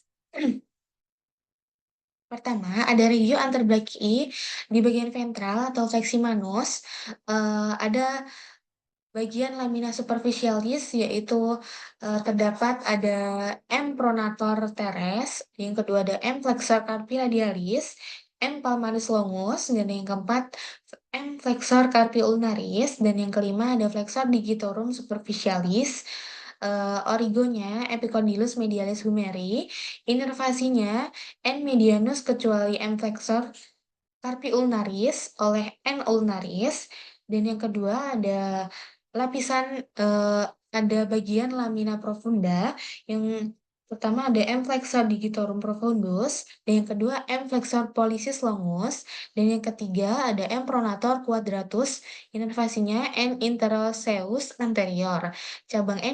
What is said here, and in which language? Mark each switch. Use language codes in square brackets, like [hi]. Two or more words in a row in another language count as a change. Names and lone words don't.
[id] Pertama, ada [la] regio anterbrakii [id] di bagian ventral atau [la] flexi manus. [id] Ada bagian [la] lamina superficialis, [id] yaitu terdapat ada [la] M pronator teres, [id] yang kedua ada [la] M flexor carpi radialis, M palmaris longus, [id] dan yang keempat [la] M flexor carpi ulnaris, [id] dan yang kelima ada [la] flexor digitorum superficialis. [id] Origonya [la] epicondylus medialis humeri, [id] inervasinya [la] N medianus [id] kecuali [la] M flexor carpi ulnaris [id] oleh [la] N ulnaris, [id] dan yang kedua ada lapisan ada bagian [la] lamina profunda [id] yang Pertama ada M. [la] flexor digitorum profundus, [id] dan yang kedua [la] M. flexor pollicis longus, [id] dan yang ketiga ada [la] M. pronator quadratus, inervasinya N. interosseus anterior, cabang N.